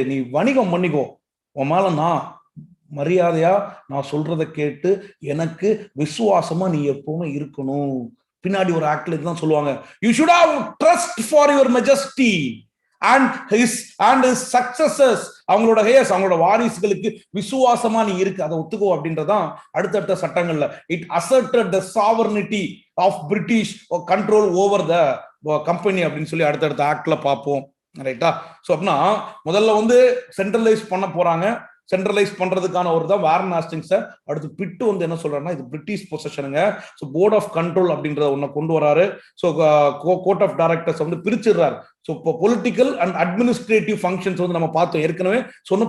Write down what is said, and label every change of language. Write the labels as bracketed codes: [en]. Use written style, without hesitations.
[ta] நீ வணிகம் பண்ணிக்கோ, உன் மேல நான் மரியாதையா நான் சொல்றதை கேட்டு எனக்கு விசுவாசமா நீ எப்பவுமே இருக்கணும். பின்னாடி ஒரு ஆக்ட்ல இதுதான் சொல்லுவாங்க, [en] You should have trust for your Majesty and his successors. [ta] அவங்களோட வாரிசுகளுக்கு விசுவாசமா நீ இருக்கு, அதை ஒத்துக்கோ அப்படின்றதான் அடுத்தடுத்த சட்டங்கள்ல. [en] it asserted the sovereignty of British control over the company [ta] அப்படின்னு சொல்லி அடுத்தடுத்த ஆக்ட்ல பார்ப்போம். ரைட்டா? ஸோ அப்படின்னா முதல்ல வந்து சென்ட்ரலைஸ் பண்ண போறாங்க. சென்ட்ரலைஸ் பண்றதுக்கான ஒரு தான் வாரன் ஹாஸ்டிங்ஸ். அடுத்து பிட்டு வந்து என்ன சொல்றாருன்னா, இது British பொசிஷனுங்க. So board of control அப்படின்றத ஒன்ன கொண்டு வராரு. ஸோ கோர்ட் ஆஃப் டைரக்டர்ஸ் வந்து பிரிச்சிடுறாரு. ஸோ இப்போ பொலிட்டிக்கல் அண்ட் அட்மினிஸ்ட்ரேட்டிவ் ஃபங்க்ஷன்ஸ் வந்து நம்ம பார்த்தோம் ஏற்கனவே சொன்ன.